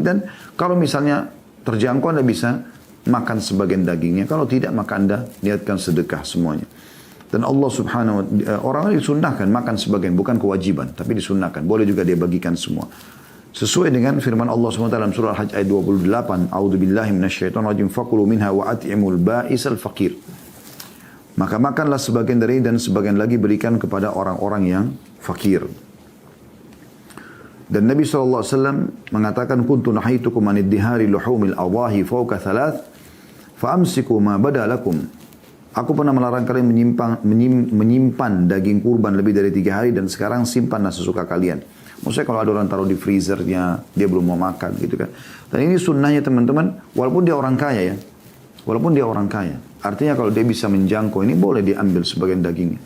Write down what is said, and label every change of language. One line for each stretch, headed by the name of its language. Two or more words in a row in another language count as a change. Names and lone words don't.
Indonesian: Dan kalau misalnya terjangkau, Anda bisa makan sebagian dagingnya. Kalau tidak, maka Anda niatkan sedekah semuanya. Dan Allah
Arabic: سبحانه وتعالى,
Indonesian: orang disunnahkan makan sebagian, bukan kewajiban, tapi disunnahkan. Boleh juga dia bagikan semua. Sesuai dengan firman Allah
Arabic: سبحانه وتعالى
Indonesian: dalam surah Al-Hajj ayat 28.
Arabic: أعوذ بالله من الشيطان الرجيم. فكلوا منها وأطعموا البائس الفقير.
Indonesian: Maka makanlah sebagian dari dan sebagian lagi berikan kepada orang-orang yang fakir. Dan Nabi SAW mengatakan,
Arabic: كنت نهيتكم عن ادخار لحوم الأضاحي فوق ثلاث فأمسكوا ما بدا لكم.
Indonesian: Aku pernah melarang kalian menyimpan daging kurban lebih dari 3 hari dan sekarang simpanlah sesuka kalian. Maksudnya kalau ada orang taruh di freezernya, dia belum mau makan gitu kan. Dan ini sunnahnya teman-teman, walaupun dia orang kaya ya. Walaupun dia orang kaya. Artinya kalau dia bisa menjangkau ini, boleh diambil sebagian dagingnya.